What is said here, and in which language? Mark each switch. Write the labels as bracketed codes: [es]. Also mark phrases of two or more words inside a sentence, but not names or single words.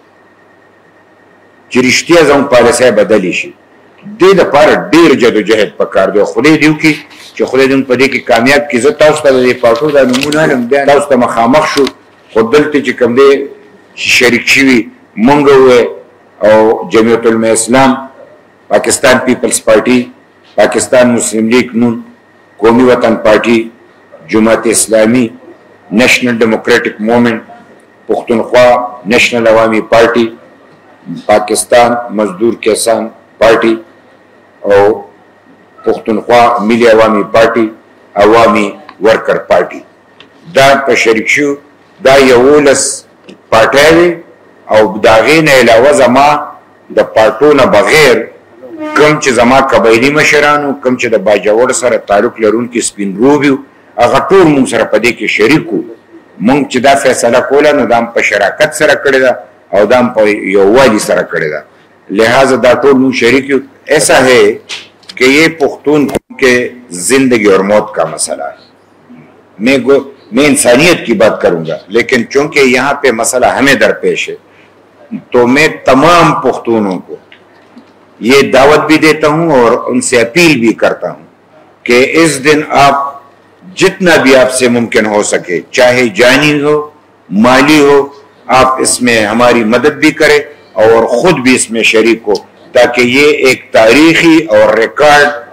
[ps] چې رښتیا زموږ پالیسۍ بدلې شي دې دپاره ډېر جدوجهد پکار دی او خدای دې وکړي چې خدای دې په دې کې کامیاب کړي زه تاسو ته د دې پارټو دا نومونه علم بیا تاسو ته مخامخ شو خو دلته چې کوم دی شریک شوي مونږ او جمعیت علماء اسلام پاکستان پیپلز پارټي پاکستان مسلم لیگ نون قومی وطن پارټي جماعت اسلامی نیشنل ڈیموکریٹک موومنٹ پختونخوا نیشنل عوامی پارٹی پاکستان مزدور کسان پارٹی اور پختونخوا ملی عوامی پارٹی عوامی ورکر پارٹی دا په شریک شو دا یولس پارټي او داغې نه علاوه زما د پارټو نه بغیر کم چې زما قبایلي مشرانو کم چې د باجوړ سره تعلق لرونکي سپین روبیو هغه ټول مونږ سره په دې کې شریک وو مونږ چې دا فیصله کوله نو دا په شراکت سره کړې ده او دا په یووالي سره کړې ده لہذا دا ټول مونږ شریک یو [ur] ایسا ہے کہ یہ پختون کے زندگی اور موت کا مسئلہ ہے میں انسانیت کی بات کروں گا لیکن چونکہ یہاں پہ مسئلہ ہمیں درپیش ہے تو میں تمام پختونوں کو یہ دعوت بھی دیتا ہوں اور ان سے اپیل بھی کرتا ہوں کہ اس دن آپ جتنا بھی آپ سے ممکن ہو سکے چاہے جانی ہو مالی ہو آپ اس میں ہماری مدد بھی کریں اور خود بھی اس میں شریک ہو تاکہ یہ ایک تاریخی اور ریکارڈ